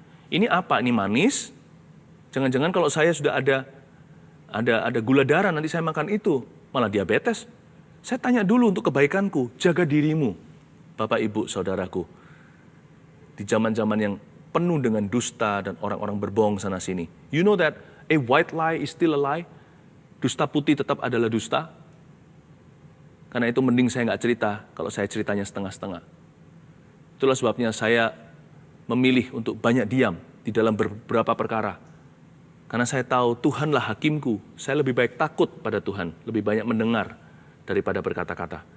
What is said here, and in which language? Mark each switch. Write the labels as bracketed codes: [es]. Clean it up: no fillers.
[id] Ini apa? Ini manis? Jangan-jangan kalau saya sudah ada gula darah, nanti saya makan itu. Malah diabetes. Saya tanya dulu untuk kebaikanku. Jaga dirimu, Bapak, Ibu, Saudaraku. Di zaman-zaman yang penuh dengan dusta dan orang-orang berbohong sana-sini. [en] You know that a white lie is still a lie? [id] Dusta putih tetap adalah dusta. Karena itu mending saya nggak cerita kalau saya ceritanya setengah-setengah. Itulah sebabnya saya memilih untuk banyak diam di dalam beberapa perkara. Karena saya tahu Tuhanlah hakimku, saya lebih baik takut pada Tuhan, lebih banyak mendengar daripada berkata-kata.